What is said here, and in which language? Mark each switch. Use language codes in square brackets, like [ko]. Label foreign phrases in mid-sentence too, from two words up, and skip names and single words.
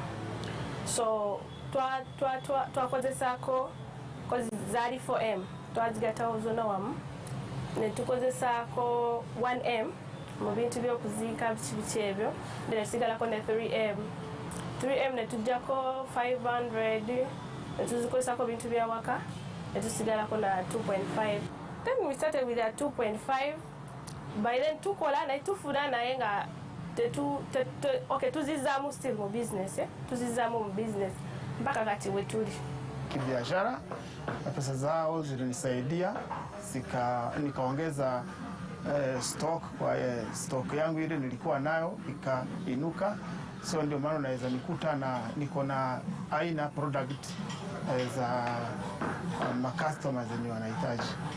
[lg] So twakozesako kozi zali 4M twazigata ozona wamu ne tukozesako 1M mu bintu by'okuziika biki ebyo then sigalako ne 3M ne tujjako 500 tuzikozesako bintu bya waka tusigalako na 2.5. [en] Then we started with a 2.5. By then [lg] tukola na tufuna naye nga okay tuzizaamu still mu business tuzizaamu mu business mpaka kati wetuli [sw] kibiashara. Pesa zao zilinisaidia nikaongeza stock kwa stock yangu ile nilikuwa nayo ikainuka, so ndio maana naweza nikuta na niko na aina product za customers wenye wanahitaji.